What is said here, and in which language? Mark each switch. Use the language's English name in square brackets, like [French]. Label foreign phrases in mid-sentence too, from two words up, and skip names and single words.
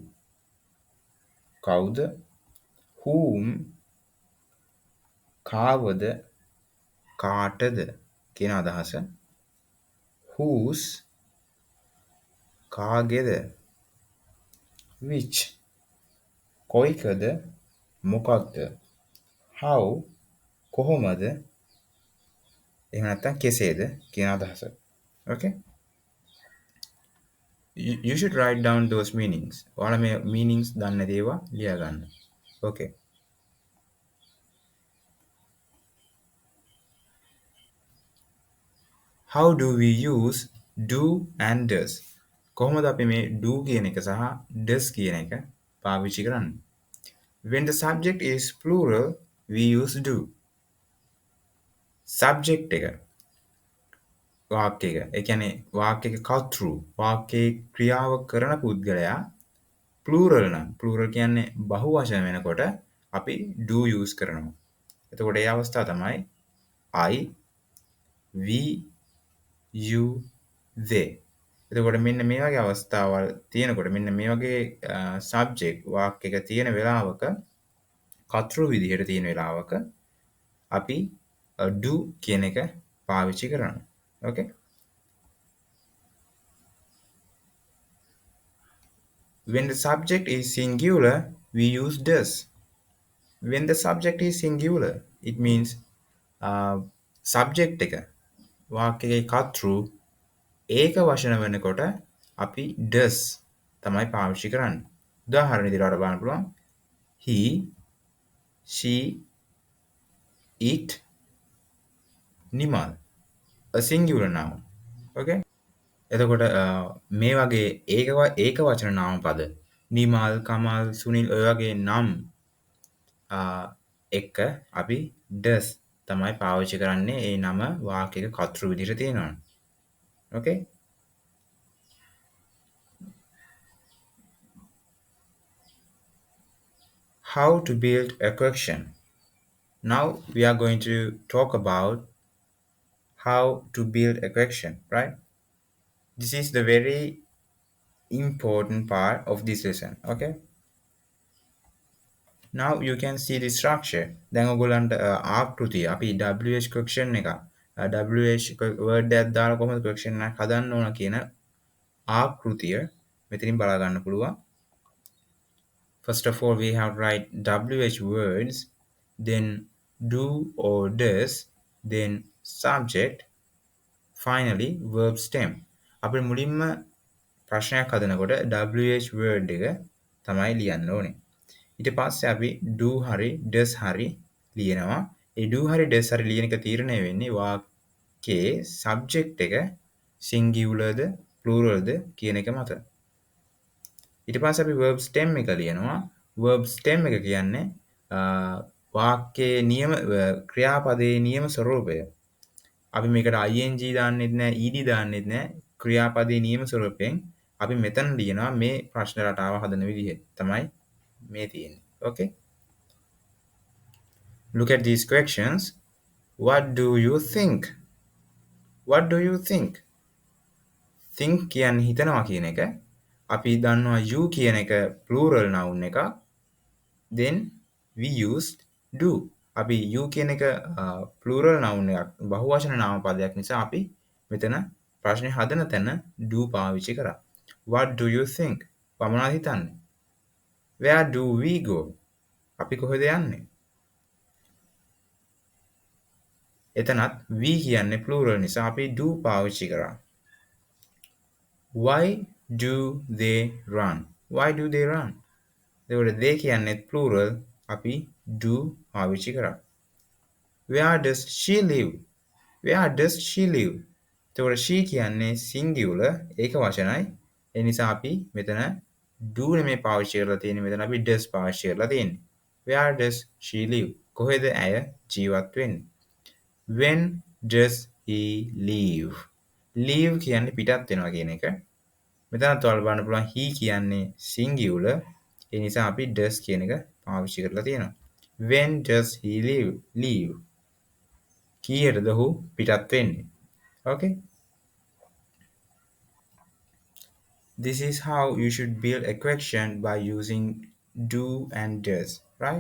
[Sinhala] කවුද whom කාවද කාටද කියන අදහස whose කාගේද which කොයිකද මොකක්ද how කොහොමද එහෙම නැත්නම් කෙසේද කියන අදහස okay [English] you should write down those meanings [Sinhala] ඔයාලා මේ meanings දන්න දේවා ලියා ගන්න [English] okay how do we use do and does [Sinhala] කොහොමද අපි මේ do කියන එක සහ does කියන එක පාවිච්චි කරන්නේ [English] when the subject is plural we use do [Sinhala] subject එක වාක්‍යයක ඒ කියන්නේ වාක්‍යයක කර්තෘ වාක්‍යයේ ක්‍රියාව කරන පුද්ගලයා plural නම් plural කියන්නේ බහුවචන වෙනකොට අපි [English] do use [Sinhala] කරනවා එතකොට ඒ අවස්ථාව තමයි [English] I we you they [Sinhala] එතකොට මෙන්න මේ වගේ අවස්ථාවල් තියෙනකොට මෙන්න මේ වගේ subject වාක්‍යයක තියෙන වෙලාවක කර්තෘ විදිහට තියෙන වෙලාවක අපි do කියන එක පාවිච්චි කරනවා okay [English] when the subject is singular we use does when the subject is singular it means [Sinhala] subject එක වාක්‍යයේ කර්තෘ ඒක වචන වෙනකොට අපි does තමයි පාවිච්චි කරන්නේ උදාහරණ විදිහට අර බලන්න පුළුවන් [English] he she it නිමල් a singular noun okay [Sinhala] එතකොට මේ වගේ ඒක වචන නාම පද නිමල් කමල් සුනිල් ඔය වගේ නම් එක අපි does තමයි පාවිච්චි කරන්නේ ඒ නම වාක්‍යයක කර්තෘ විදිහට තියෙනවා [English] okay how to build a question now we are going to talk about how to build a question right this is the very important part of this lesson okay now you can see the structure [Sinhala] දැන් ඔයගොල්ලන්ට ආකෘතිය අපි WH question එක WH word එකක් දාලා කොහොමද question එකක් හදන්න ඕන කියන ආකෘතිය මෙතනින් බලා ගන්න පුළුවන් [English] first of all we have write WH words then do or does then subject finally verb stem අපි [Sinhala] මුලින්ම ප්‍රශ්නයක් හදනකොට WH word එක තමයි ලියන්න ඕනේ ඊට පස්සේ අපි do හරි does හරි ලියනවා ඒ do හරි does හරි ලියන එක තීරණය වෙන්නේ වාක්‍යයේ subject එක singular ද plural ද කියන එක මත ඊට පස්සේ අපි [English] verb stem [Sinhala] එක ලියනවා [English] verb stem [Sinhala] එක කියන්නේ වාක්‍යයේ නියම ක්‍රියාපදයේ නියම ස්වරූපය අපි මේකට ing දාන්නෙත් නැහැ ed දාන්නෙත් නැහැ ක්‍රියාපදයේ නියම ස්වරූපයෙන් අපි මෙතන ලියනවා මේ ප්‍රශ්න රටාව හදන විදිහ තමයි මේ තියෙන්නේ. [English] Okay? Look at these questions. What do you think? What do you think? [Sinhala] Think කියන්නේ හිතනවා කියන එක. අපි දන්නවා you කියන එක [English] plural noun [Sinhala] එක. [English] Then we used do. [Sinhala] අපි you කියන එක [English] plural noun [Sinhala] එකක් බහුවචන නාම පදයක් නිසා අපි මෙතන ප්‍රශ්නේ හදන තැන do පාවිච්චි කරා. [English] What do you think? [Sinhala] මොනවද හිතන්නේ? [English] Where do we go? [Sinhala] අපි කොහෙද යන්නේ? එතනත් we කියන්නේ plural නිසා අපි do පාවිච්චි කරා. [English] Why do they run? Why do they run? [Sinhala] එතකොට they කියන්නේ plural අපි do පාවිච්චි කරා. [English] Where does she live? Where does she live? [Sinhala] එතකොට she කියන්නේ singular ඒක වචනයි. ඒ නිසා අපි මෙතන do නෙමෙයි පාවිච්චි කරලා තියෙන්නේ. මෙතන අපි does පාවිච්චි කරලා තියෙන්නේ. [English] Where does she live? [Sinhala] කොහෙද ඇය ජීවත් වෙන්නේ? [English] When does he leave? [Sinhala] Leave කියන්නේ පිටත් වෙනවා කියන එක. මෙතනත් ඔයාලා බලන්න පුළුවන් he කියන්නේ singular. ඒ නිසා අපි does කියන එක පාවිච්චි කරලා තියෙනවා. [English] When does he leave? Leave. [Sinhala] කීයටද ඔහු පිටත් වෙන්නේ? [English] Okay? This is how you should build a question by using do and does, right?